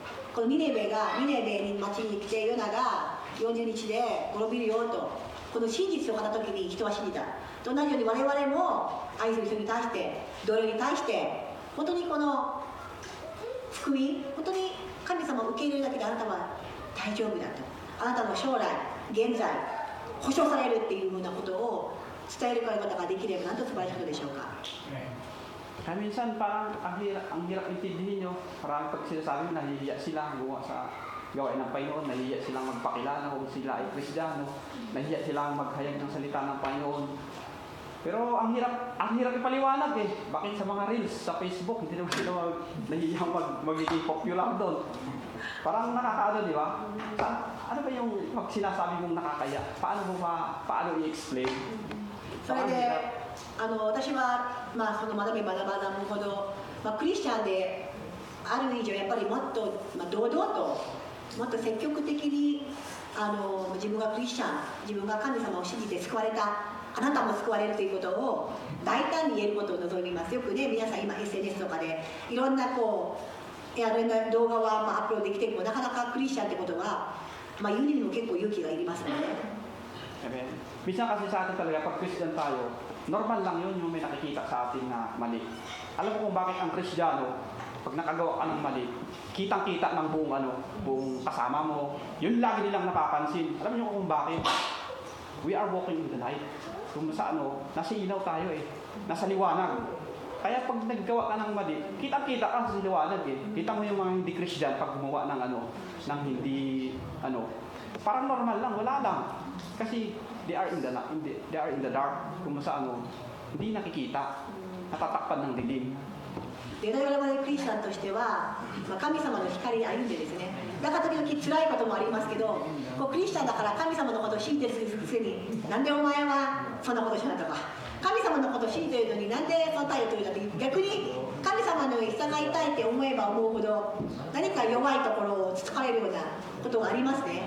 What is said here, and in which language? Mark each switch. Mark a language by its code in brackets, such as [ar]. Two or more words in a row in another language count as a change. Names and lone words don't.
[ja] このニネベに町に来てヨナが40日で滅びるよと、この真実を語った時に人は信じたと同じように、我々も愛する人に対して、同僚に対して本当にこの福音、本当に神様を受け入れるだけであなたは大丈夫だと、あなたの将来現在保証されるっていうようなことを伝えることができればなんと素晴らしいことでしょうか。 [tl] Kaya minsan parang ang hirap intindihin nyo. Parang pag sinasabi nahihiya sila gumawa sa gawain ng Panginoon, nahihiya silang magpakilala kung sila ay Kristiyano, nahihiya silang maghayag ng salita ng Panginoon. Pero ang hirap ipaliwanag eh. Bakit sa mga reels sa Facebook hindi naman sila nahihiyang magiging popular doon? Parang nakakaano, di ba? Ano ba yung pag sinasabi mong nakakaya? Paano i-explain? [ja] それで私はその学べば学ぶほど、クリスチャンである以上やっぱりもっと、堂々ともっと積極的に自分がクリスチャン、自分が神様を信じて救われた、あなたも救われるということを大胆に言えることを望みます。よくね、皆さん今 SNS とかでいろんないろんな動画はアップロードできてもなかなかクリスチャンってことは、言うにも結構勇気がいりますので、 [tl] Amen. Minsan kasi sa atin talaga, pag Christian tayo, normal lang yun yung may nakikita sa atin na mali. Alam mo kung bakit ang Kristiyano, pag nakagawa ka ng mali, kitang-kita ng buong kasama mo, yun lagi nilang napapansin. Alam niyo kung bakit? [en] We are walking in the light. [tl] Kung sa nasa ilaw tayo nasa liwanag. Kaya pag naggawa ka ng mali, kitang-kita ka sa liwanag Kita mo yung mga hindi Christian pag gumawa ng hindi, parang normal lang, wala lang. [en] Kasi they are in the dark. [tl] Kung sa hindi nakikita, natatakpan ng dilim. [ja] で我々クリスチャンとしては、神様の光に歩んでですね、だから時々辛いこともありますけど、クリスチャンだから神様のことを信じてるくせに、なんでお前はそんなことしなとか、神様のことを信じてるのになんでその態度を取るんだって、逆に神様の従いたいって思えば思うほど、何か弱いところをつつかれるようなことがありますね。